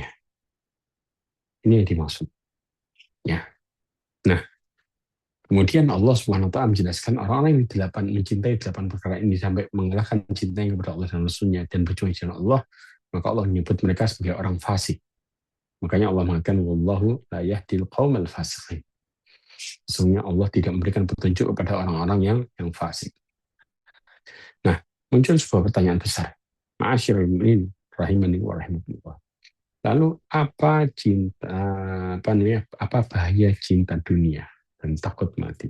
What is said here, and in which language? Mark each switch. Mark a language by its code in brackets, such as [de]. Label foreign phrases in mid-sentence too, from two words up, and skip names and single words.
[id] Ini yang dimaksud. Ya. Nah, kemudian [ar] الله سبحانه وتعالى [id] menjelaskan orang-orang yang mencintai 8 perkara ini sampai mengalahkan cintanya kepada Allah dan Rasulnya dan berjuang di jalan Allah, maka Allah menyebut mereka sebagai orang fasik. [ar] Makanya Allah mengatakan, والله لا يهدي القوم الفاسقين. [id] Sesungguhnya Allah tidak memberikan petunjuk kepada orang-orang yang fasik. Nah, muncul sebuah pertanyaan besar. [ar] معاشر المؤمنين رحمني ورحمكم الله. [id] Lalu apa bahaya cinta dunia dan takut mati?